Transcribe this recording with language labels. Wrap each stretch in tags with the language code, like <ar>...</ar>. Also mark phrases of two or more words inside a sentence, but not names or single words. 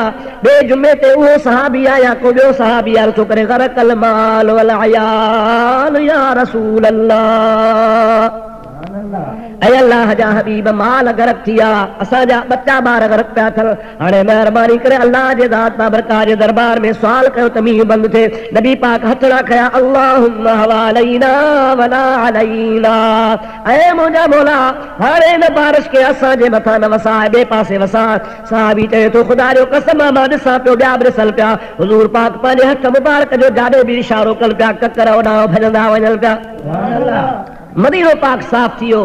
<sd>ॿिए जुमे ते उहो सहाबी आया, को ॿियो सहाबी आयो थो करे</sd> <ar>غرق المال والعيال يا رسول الله,</ar> <sd>ऐं अल्लाह जा हबीब माल गरक थी विया, असांजा बच्चा ॿार गरक पिया थियनि। हाणे महिरबानी करे अल्लाह जे ज़ात बाबरकात जे दरबार में सुवाल कयो त मींहुं बंदि थिए। नबी पाक हथ न खया,</sd> <ar>اللهم حوالينا ولا علينا,</ar> <sd>ऐं मुंहिंजा मौला हाणे हिन बारिश खे असांजे मथां न वसाए, ॿिए पासे वसाए। साहबी चए थो ख़ुदा जो कसम मां ॾिसां पियो, ॿिया बि ॾिसनि पिया। हुज़ूर पाक पंहिंजे हथ मुबारक जो जाॾे बि इशारो कनि पिया, ककर ओॾां भॼंदा वञनि पिया। मदीनो पाक साफ़ थी वियो।</sd>